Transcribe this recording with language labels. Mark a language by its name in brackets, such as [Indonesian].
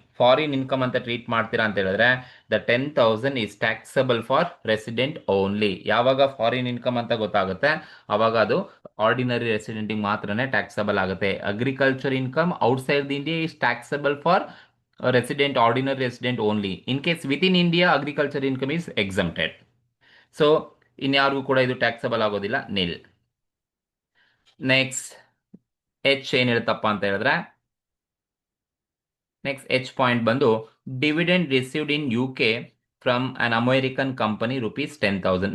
[English] foreign income [Kannada] ಅಂತ treat ಮಾಡ್ತೀರಾ ಅಂತ ಹೇಳಿದ್ರೆ [English] The 10,000 is taxable for resident only. [Kannada] ಯಾವಾಗ ಫಾರಿನ್ ಇನ್ಕಮ್ ಅಂತ ಗೊತ್ತಾಗುತ್ತೆ ಅವಾಗ ಅದು ಆರ್ಡಿನರಿ ರೆಸಿಡೆಂಟಿಗೆ ಮಾತ್ರನೇ ಟ್ಯಾಕ್ಸಬಲ್ ಆಗುತ್ತೆ. [English] Agriculture income outside the India is taxable for resident, ordinary resident only. In case within India agriculture income is exempted. [Kannada] So ಇನ್ಯಾರಿಗೂ ಕೂಡ ಇದು taxable ಆಗೋದಿಲ್ಲ, ನಿಲ್. ನೆಕ್ಸ್ಟ್ ಎಚ್ ಏನ್ ಹೇಳ್ತಪ್ಪ ಅಂತ ಹೇಳಿದ್ರೆ, ನೆಕ್ಸ್ಟ್ ಎಚ್ ಪಾಯಿಂಟ್ ಬಂದು [English] Dividend received in UK from an American company ₹10,000.